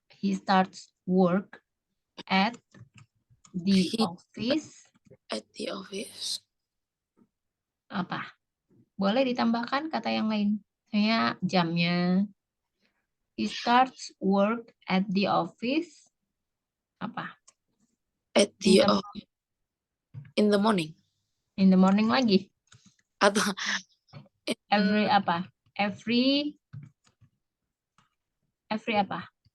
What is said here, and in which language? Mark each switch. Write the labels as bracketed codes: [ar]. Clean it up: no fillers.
[en] He starts work at the office. At the office. [id] Apa? Boleh ditambahkan kata yang lain. Misalnya jamnya. [en] He starts work at the office. [id] Apa? [en] At the office. In the morning. In the morning lagi. [id] Atau [en] Every apa? Every apa?